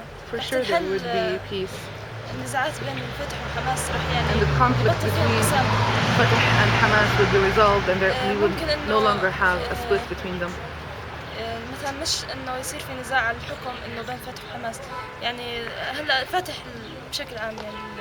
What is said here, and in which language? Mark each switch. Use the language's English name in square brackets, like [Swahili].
[English] For sure there would be peace. [Arabic] النزاعات بين الفتح وحماس رح يعني [English] And the conflict between Fatah and Hamas would be resolved and we would no longer have a split between them. [Arabic] مثلا مش انه يصير في نزاع على الحكم انه بين فتح وحماس يعني هلا فتح بشكل عام يعني